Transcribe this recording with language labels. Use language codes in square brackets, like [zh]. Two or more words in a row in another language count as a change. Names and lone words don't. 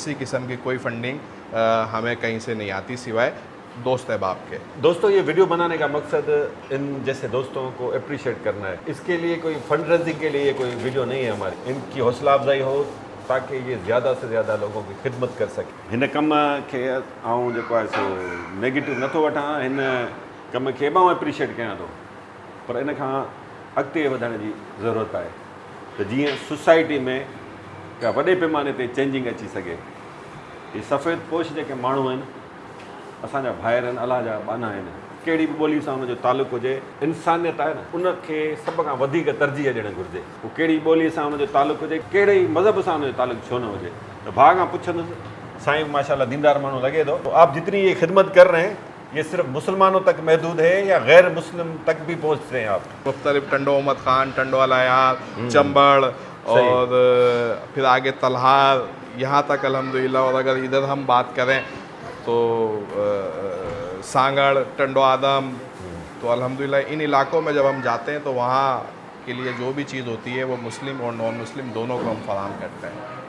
[ur] کسی قسم کی کوئی فنڈنگ ہمیں کہیں سے نہیں آتی سوائے دوست احباب کے. دوستو، یہ ویڈیو بنانے کا مقصد ان جیسے دوستوں کو اپریشیئیٹ کرنا ہے. اس کے لیے کوئی [en] fund raising [ur] کے لیے کوئی ویڈیو نہیں ہے ہماری. ان کی حوصلہ افزائی ہو تاکہ یہ زیادہ سے زیادہ لوگوں کی خدمت کر سکے. [sd] हिन कम खे आऊं जेको आहे सो नेगेटिव नथो वठां, हिन कम खे मां एप्रिशिएट कयां थो, पर इन खां अॻिते वधण जी ज़रूरत आहे त जीअं सोसाइटी में का वॾे पैमाने ते चेंजिंग अची सघे। ही सफ़ेद पोश जेके माण्हू आहिनि असांजा भाइर आहिनि, अलाह जा बाना आहिनि, कहिड़ी बि ॿोली सां हुनजो तालुक़ु हुजे, इंसानियत आहे न, उनखे सभ खां वधीक तरजीह ॾियणु घुरिजे। उहो कहिड़ी ॿोलीअ सां हुनजो तालुक़ु हुजे, कहिड़े ई मज़हब सां हुनजो तालुक़ु छो न हुजे। त भाउ खां पुछंदुसि, साईं माशाल्लाह दीनदार माण्हू लॻे थो, [ur] تو آپ جتنی یہ خدمت کر رہے ہیں یہ صرف مسلمانوں تک محدود ہے یا غیر مسلم تک بھی پہنچ رہے ہیں آپ? مختلف ٹنڈو احمد خان، ٹنڈو الہ یار، چمبڑ اور پھر آگے تلہار، یہاں تک الحمدللہ. اور اگر ادھر ہم بات کریں تو سانگھڑ، ٹنڈو آدم، تو الحمدللہ ان علاقوں میں جب ہم جاتے ہیں تو وہاں کے لیے جو بھی چیز ہوتی ہے وہ مسلم اور [en] non Muslim [ur] دونوں کو ہم فراہم کرتے ہیں.